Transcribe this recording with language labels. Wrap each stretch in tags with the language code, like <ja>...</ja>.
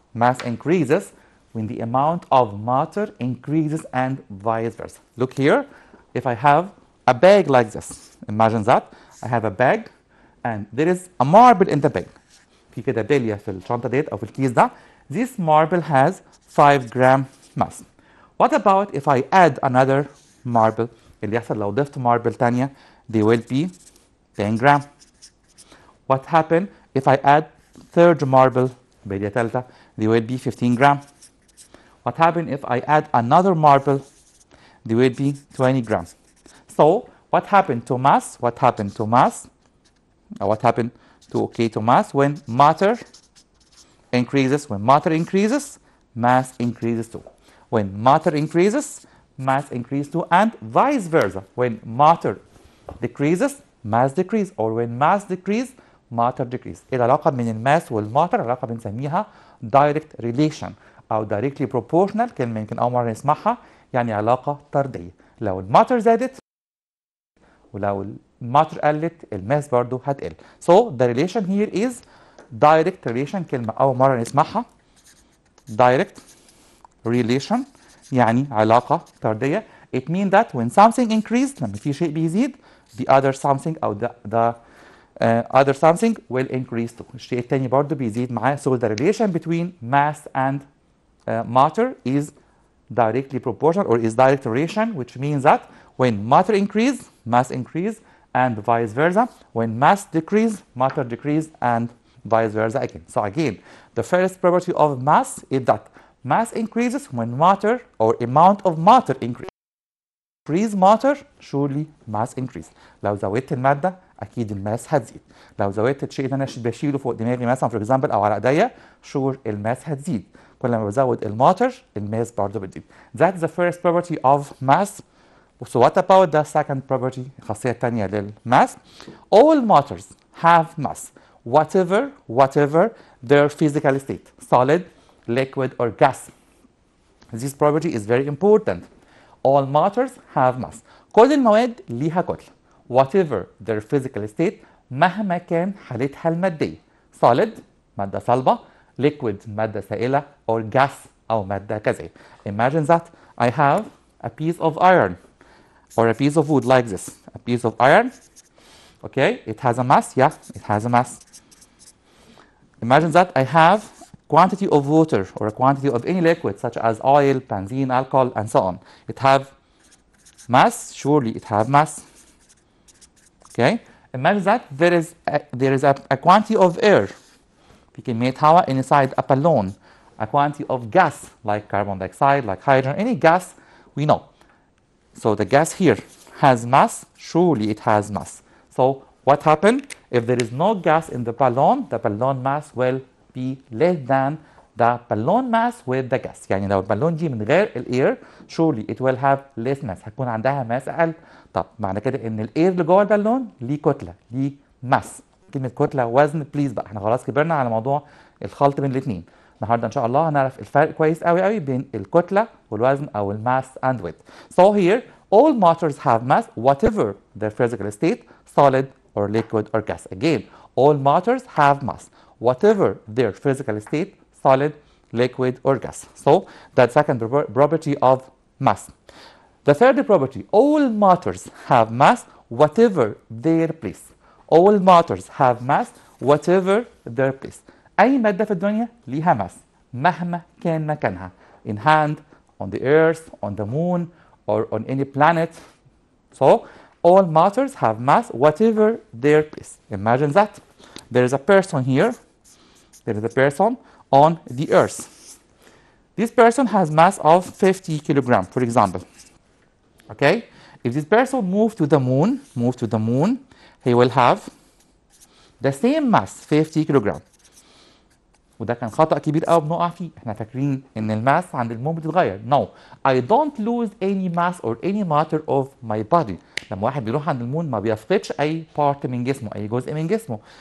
<en>Mass increases when the amount of matter increases and vice versa. Look here, if I have a bag like this, imagine that I have a bag and there is a marble in the bag.</en> <ar>في كده بلية في الشنطة ديت أو في الكيس ده.</ar> <en>This marble has 5 gram mass. What about if I add another marble</en> <ar>اللي يحصل لو ضفت ماربل تانية</ar> <en>they will be 10 gram. What happen if I add third marble</en> <ar>بلية تالتة</ar> <en>they will be 15 gram. What happen if I add another marble they will be 20 grams. So what happened to mass? What happened to mass? What happened to mass when matter increases? When matter increases, mass increases too. When matter increases, mass increases too, and vice versa. When matter decreases, mass decrease, or when mass decrease, matter decrease.</en> <ar>العلاقة من الماس والماتر علاقة بنسميها</ar> <en>direct relation</en> <ar>أو</ar> <en>directly proportional.</en> <ar>كلمة يمكن أول مرة نسمعها، يعني علاقة طردية. لو الماتر زادت ولو الماتر قلت الماس برضو هتقل.</ar> <en>So the relation here is direct relation.</en> <ar>كلمة أول مرة نسمعها</ar> <en>direct relation</en> <ar>يعني علاقة طردية.</ar> <en>It means that when something increased</en> <ar>لما في شيء بيزيد</ar> <en>the other something أو the other something will increase too.</en> <ar>الشيء التاني برضو بيزيد معاه.</ar> <en>So the relation between mass and matter is directly proportional or is direct relation, which means that when matter increase, mass increase, and vice versa. When mass decrease, matter decrease, and vice versa again. So again, the first property of mass is that mass increases when matter or amount of matter increase. Increase matter, surely mass increase.</en> <ar>لو زودت المادة أكيد الماس هتزيد. لو زودت الشيء اللي أنا بشيله فوق دماغي مثلا</ar> <en>for example</en> <ar>أو على إيديا sure الماس هتزيد. كل ما بزود الماتر الماس برضه بتزيد.</ar> <en>That's the first property of mass. So what about the second property؟</en> <ar>الخاصية الثانية للماس.</ar> <en>All matters have mass whatever their physical state, solid, liquid or gas. This property is very important. All matters have mass.</en> <ar>كل المواد ليها كتلة.</ar> <en>Whatever their physical state</en> <ar>مهما كان حالتها المادية. Solid مادة صلبة. Liquid مادة سائلة. Or gas أو مادة غازية.</ar> <en>Imagine that I have a piece of iron or a piece of wood like this. A piece of iron. Okay, it has a mass. Yeah, it has a mass. Imagine that I have quantity of water or a quantity of any liquid such as oil, benzene, alcohol, and so on. It have mass. Surely it have mass. Okay. Imagine that there is a quantity of air.</en> <ar>بكمية هواء</ar> <en>inside a balloon. A quantity of gas like carbon dioxide, like hydrogen, any gas we know. So the gas here has mass. Surely it has mass. So what happened? If there is no gas in the balloon mass will be less than the balloon mass with the gas.</en> <ar>يعني لو البالون دي من غير الاير</ar> <en>surely it will have less mass.</en> <ar>هتكون عندها ماس اقل. طب معنى كده ان الاير اللي جوه البالون ليه كتله، ليه ماس. كلمه كتله وزن بليز بقى، احنا خلاص كبرنا على موضوع الخلط بين الاثنين. النهارده ان شاء الله هنعرف الفرق كويس قوي بين الكتله والوزن او الماس</ar> <en>and weight. So here all matters have mass whatever their physical state, solid or liquid or gas. Again, all matters have mass whatever their physical state, solid, liquid or gas. So that's second property of mass. The third property, all matters have mass whatever their place. All matters have mass whatever their place.</en> <ar>أي مادة في الدنيا ليها ماس مهما كان مكانها.</ar> <en>In hand, on the earth, on the moon, or on any planet. So all matters have mass whatever their place. Imagine that there is a person here. There is a person on the earth. This person has mass of 50 kilograms, for example. Okay? If this person moves to the moon, he will have the same mass, 50 kilograms.</en> <ar>وده كان خطأ كبير قوي بنقع فيه. احنا فاكرين ان الماس عند المون بتتغير.</ar> <en>No, I don't lose any mass or any matter of my body.</en> <ar>لما واحد بيروح عند المون ما بيفقدش اي part من جسمه، اي جزء من جسمه.</ar>